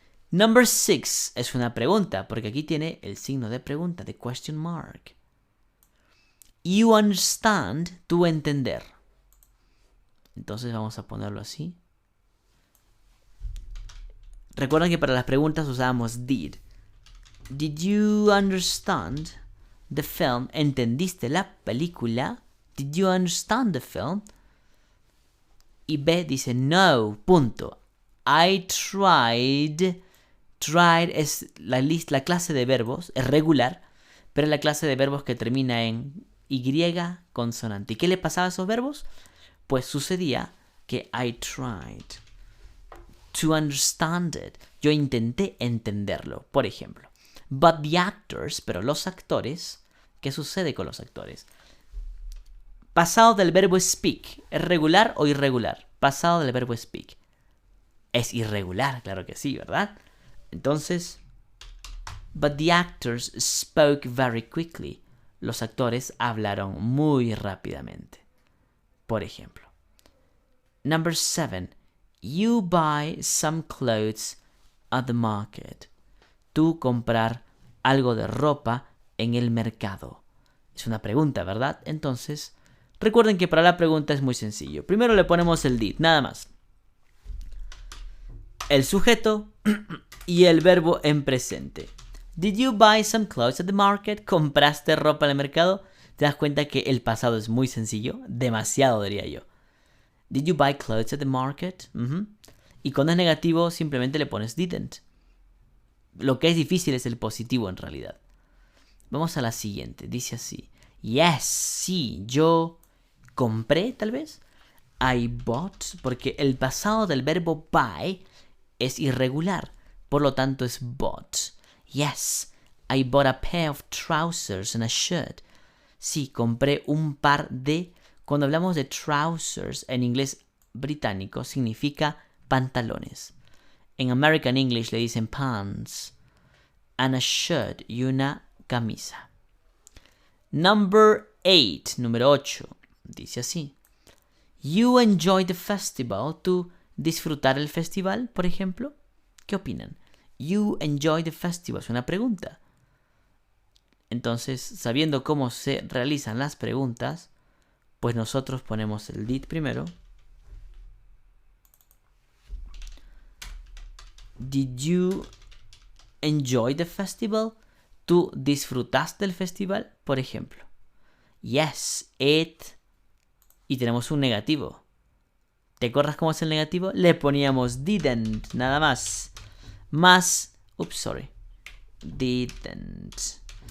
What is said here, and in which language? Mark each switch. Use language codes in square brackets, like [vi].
[en] Number 6 [es] es una pregunta. Porque aquí tiene el signo de pregunta, de question mark. [en] You understand, [es] tu entender. Entonces vamos a ponerlo así. Recuerden que para las preguntas usábamos did. [en] Did you understand the film? [es] ¿Entendiste la película? [en] Did you understand the film? [es] Y B dice no, punto. [en] I tried. [es] Tried es la clase de verbos, es regular, pero es la clase de verbos que termina en Y consonante. ¿Y qué le pasaba a esos verbos? Pues sucedía que [en] I tried to understand it. [es] Yo intenté entenderlo, por ejemplo. [en] But the actors, [es] pero los actores, ¿qué sucede con los actores? Pasado del verbo speak, ¿es regular o irregular? Pasado del verbo speak. Es irregular, claro que sí, ¿verdad? [en] Entonces, but the actors spoke very quickly. [es] Los actores hablaron muy rápidamente. Por ejemplo. [en] Number 7. You buy some clothes at the market. [es] Tú comprar algo de ropa en el mercado. Es una pregunta, ¿verdad? Entonces, recuerden que para la pregunta es muy sencillo. Primero le ponemos el did, nada más. El sujeto y el verbo en presente. [en] Did you buy some clothes at the market? [es] ¿Compraste ropa en el mercado? Te das cuenta que el pasado es muy sencillo. Demasiado, diría yo. [en] Did you buy clothes at the market? [es] Y cuando es negativo, simplemente le pones didn't. Lo que es difícil es el positivo en realidad. Vamos a la siguiente. Dice así. Yes, sí, yo compré, tal vez. [en] I bought, [es] porque el pasado del verbo buy es irregular. Por lo tanto es bought. [en] Yes, I bought a pair of trousers and a shirt. [es] Sí, compré un par de... Cuando hablamos de trousers en inglés británico significa pantalones. En American English le dicen pants. [en] And a shirt [es] y una camisa. [en] Number 8, [es] número 8. Dice así. [en] You enjoy the festival. [es] ¿Tú disfrutar el festival, por ejemplo? ¿Qué opinan? [en] You enjoy the festival. [es] Es una pregunta. Entonces, sabiendo cómo se realizan las preguntas, pues nosotros ponemos el did primero. [en] Did you enjoy the festival? [es] ¿Tú disfrutaste del festival, por ejemplo? Yes, it. Y tenemos un negativo. ¿Te acuerdas cómo es el negativo? Le poníamos didn't, nada más. Más, didn't.